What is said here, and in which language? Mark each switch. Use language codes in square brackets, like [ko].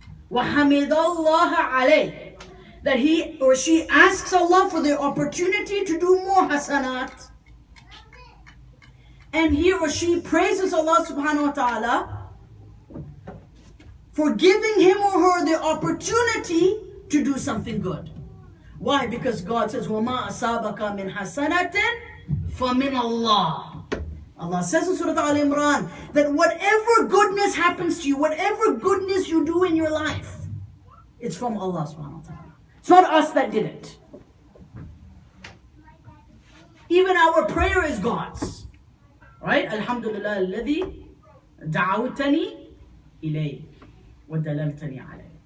[ar] وحمد الله عليه, [en] that he or she asks Allah for the opportunity to do more hasanat, and he or she praises Allah subhanahu wa ta'ala for giving him or her the opportunity to do something good. Why? Because God says, [ar] وَمَا أَصَابَكَ مِنْ حَسَنَةٍ فَمِنَ اللَّهِ. [en] Allah says in Surah Al-Imran that whatever goodness happens to you, whatever goodness you do in your life, it's from Allah subhanahu wa ta'ala. It's not us that did it. Even our prayer is God's. Right? [ar] Alhamdulillah alladhi da'awtani ilayh wa dalaltani alayh.